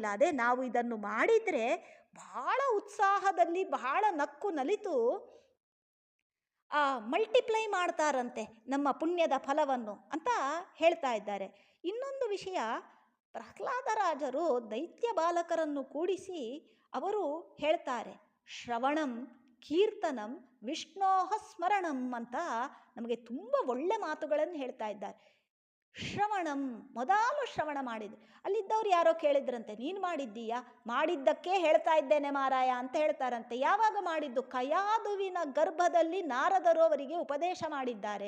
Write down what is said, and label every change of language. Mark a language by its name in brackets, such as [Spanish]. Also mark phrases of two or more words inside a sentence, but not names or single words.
[Kannada] ಅದೇ ನಾವು ಇದನ್ನು ಮಾಡಿದರೆ ಬಹಳ ಉತ್ಸಾಹದಲ್ಲಿ ಬಹಳ ನಕ್ಕು ನಲಿತು ಮಲ್ಟಿಪ್ಲೈ ಮಾಡ್ತಾರಂತೆ ನಮ್ಮ ಪುಣ್ಯದ ಫಲವನ್ನು ಅಂತ ಹೇಳ್ತಾ ಇದ್ದಾರೆ. ಇನ್ನೊಂದು ವಿಷಯ, ಪ್ರಹ್ಲಾದರಾಜರು ದೈತ್ಯ ಬಾಲಕರನ್ನು ಕೂಡಿಸಿ ಅವರು ಹೇಳ್ತಾರೆ, [Sanskrit] ಶ್ರವಣಂ ಕೀರ್ತನಂ ವಿಷ್ಣೋಹ ಸ್ಮರಣಂ [Kannada] ಅಂತ ನಮಗೆ ತುಂಬ ಒಳ್ಳೆ ಮಾತುಗಳನ್ನು ಹೇಳ್ತಾ ಇದ್ದಾರೆ. ಶ್ರವಣಂ, ಮೊದಲು ಶ್ರವಣ ಮಾಡಿದ್ರು. ಅಲ್ಲಿದ್ದವ್ರು ಯಾರೋ ಕೇಳಿದ್ರಂತೆ, ನೀನು ಮಾಡಿದ್ದೀಯಾ? ಮಾಡಿದ್ದಕ್ಕೆ ಹೇಳ್ತಾ ಇದ್ದೇನೆ ಮಾರಾಯ ಅಂತ ಹೇಳ್ತಾರಂತೆ. ಯಾವಾಗ ಮಾಡಿದ್ದು? ಕಯಾದುವಿನ ಗರ್ಭದಲ್ಲಿ ನಾರದರು ಅವರಿಗೆ ಉಪದೇಶ ಮಾಡಿದ್ದಾರೆ.